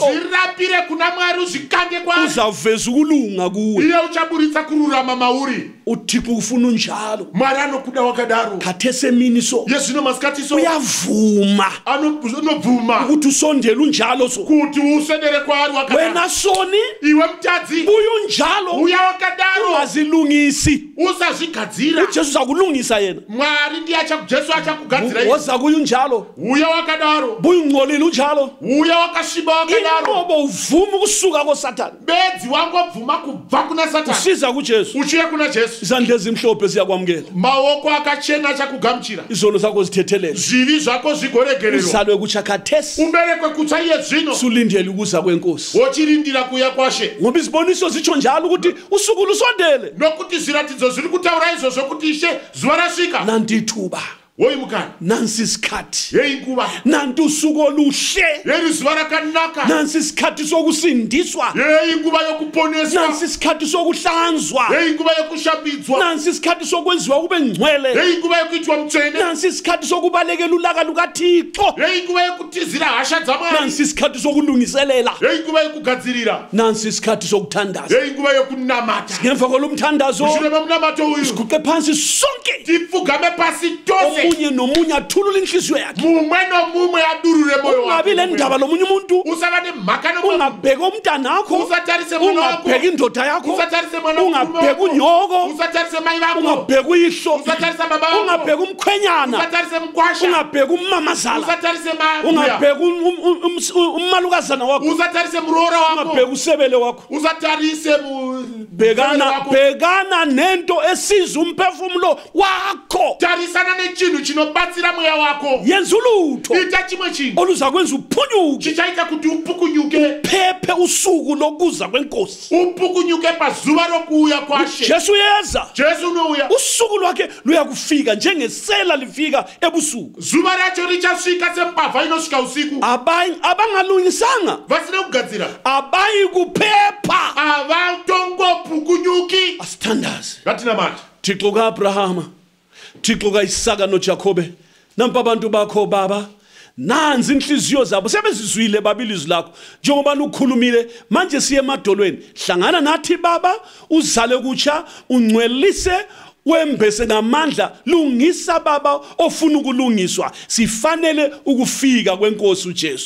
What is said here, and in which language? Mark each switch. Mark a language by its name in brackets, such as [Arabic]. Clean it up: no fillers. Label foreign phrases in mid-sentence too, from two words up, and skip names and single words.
[Shona] zvirapire kuna mwari uzvikande kwari [North Ndebele] Uzaveza ukulunga kuwe. [Shona] iye uchaburitsa kururama mauri [North Ndebele] uThixo ufuna unjalo. [Shona] mwari anokuda wakadaro [North Ndebele] Khathesi emini so. [Shona] yezvino masikati so [North Ndebele] Uyavuma [Shona] anobvuma [North Ndebele] ukuthi usondele unjalo so. [Shona] kuti usendere kwari wakadaro [North Ndebele] Wena soni [Shona] iwe mtadzi [North Ndebele] buya unjalo. [Shona] uya wakadaro [North Ndebele] Ungazilungisi. [Shona] usazvigadzira [North Ndebele] uJesu uzakulungisa yena. [Shona] mwari ndiye jesu achakugadzira [North Ndebele] Woza kuya unjalo. [Shona] uya wakadaro [North Ndebele] Buya ungcolile unjalo. [Shona] uya wakasviba wakadaro [North Ndebele] Inqobo uvuma ukusuka koSathane. [Shona] bedzi wangobvuma kubva kuna satani [North Ndebele] Usiza kuJesu. [Shona] uchiye kuna jesu [North Ndebele] Izandla ezimhlophe ziyakwamukela. [Shona] maoko akachena achakugamuchira [North Ndebele] Izono zakho zithethelele. [Shona] zvivi zvako zvigoregererwa [North Ndebele] Usalwe kutsha khathesi. [Shona] uberekwe kutsa iye zvino [North Ndebele] Sulindele ukuza kwenkosi. [Shona] wochirindira kuya kwashe [North Ndebele] Ngoba iziboniso zitsho njalo ukuthi usuku lusondele. [Shona] nokuti zviratidzo zviri kutaura izvozvo kuti ishe zuva rasvika [North Ndebele] Nanti ithuba. [Shona] woyi mukana [North Ndebele] Nansi isikhathi. [Shona] yeyi nguva [North Ndebele] Nanti usuku oluhle. [Shona] yeri zuva rakanaka [North Ndebele] Nansi isikhathi sokusindiswa. [Shona] yeyi nguva yokuponeswa [North Ndebele] Nansi isikhathi sokuhlanzwa. [Shona] yeyi nguva yokushambidzwa [North Ndebele] Nansi isikhathi sokwenziwa kube ngcwele. [Shona] yeyi nguva yokuitwa mutsvene [North Ndebele] Nansi isikhathi sokubalekela ulaka lukaThixo. [Shona] yeyi nguva yokutizira hasha dzamwari [North Ndebele] Nansi isikhathi sokulungiselela. [Shona] yeyi nguva yokugadzirira [North Ndebele] Nansi isikhathi sokuthandaza. [Shona] yeyi nguva yokunamata [North Ndebele] Ngemva kolumthandazo [Shona] mushure memunamatho uyu [North Ndebele] guqe phansi sonke. [Shona] tipfugame pasi tose [North Ndebele] Omunye nomunye athulule inhliziyo yakhe. [Shona] mumwe nomumwe adurure moyo [North Ndebele] Ungabi le ndaba lomunye umuntu. [Shona] usava nemhaka nomwe [North Ndebele] Ungabheka umntanakho. [Shona] usatarise mwana wako [North Ndebele] Ungabheka indoda yakho. [Shona] usatarise mwana [North Ndebele] Ungabheka unyoko. [Shona] usatarise mai vako [North Ndebele] Ungabheka uyihlo. [Shona] usatarise baba vako [North Ndebele] Ungabheka umkhwenyana. [Shona] usatarise mkwasha [North Ndebele] Ungabheka umamazala. [Shona] usatarise mabuya [North Ndebele] Ungabheka umalukazana wakho. [Shona] usatarise muroora wako [North Ndebele] Ungabheka usebele wakho. [Shona] usatarise [North Ndebele] Bhekana nento esiza umphefumulo wakho. [Shona] tarisana nechinhu chinobatsira mweya wako [North Ndebele] Yenza ulutho [Shona] ita chimwe chinhu [North Ndebele] oluza kwenza uphunyuke. [Shona] chichaita kuti upukunyuke [North Ndebele] Phephe usuku lokuza kwenkosi. [Shona] upukunyuke pazuva rokuuya kwashe [North Ndebele] Jesu yeza. [Shona] jesu unouya [North Ndebele] Usuku lwakhe luyakufika njengesela lifika ebusuku. [Shona] zuva racho richasvika sembavha inosvika usiku [North Ndebele] Abangalungisanga [Shona] vasina kugadzira [North Ndebele] abayi kuphepha. [Shona] avatongopukunyuki [North Ndebele] Asithandaze. [Shona] ngatinamata [North Ndebele] Thixo kaAbrahama, Thixo kaIsaka noJakobe, nampa abantu bakho baba. Nanzi inhliziyo zabo sebezizwile babili izwi lakho njengoba lukhulumile manje siye emadolweni hlangana nathi baba uzale kutsha ungcwelise wembese ngamandla lungisa baba ofuna ukulungiswa sifanele ukufika kwenkosi uJesu